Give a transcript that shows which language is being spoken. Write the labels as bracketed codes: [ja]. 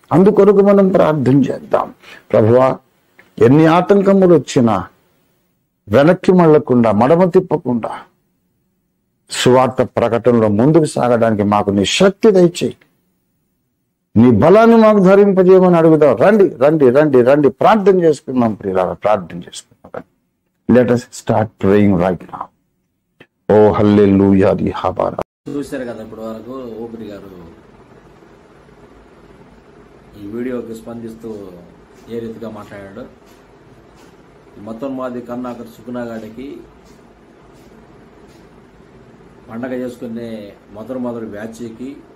[te] అందుకొరకు మనం ప్రార్థన చేద్దాం. ప్రభువా, ఎన్ని ఆటంకములు వచ్చినా వెనక్కి మళ్ళకుండా, మడమ తిప్పకుండా సువార్త ప్రకటనలో ముందుకు సాగడానికి మాకు నీ శక్తి దయచేయి, నీ బలాన్ని మాకు ధరింపజేయమని అడుగుదాం. రండి రండి రండి రండి, ప్రార్థన చేసుకుందాం ప్రియులారా, ప్రార్థన చేసుకుందాం. [en] Let us start praying right now. [te] ఓ హల్లెలూయా రిహాబారా. చూశారు కదా ఇప్పటి వరకు ఓపిరి గారు ఈ వీడియోకి స్పందిస్తూ ఏ రీతిగా మాట్లాడాడు. మతోన్మాది కన్నాకర్ సుకునాగాడికి పండగ చేసుకునే మొదటి బ్యాచ్కి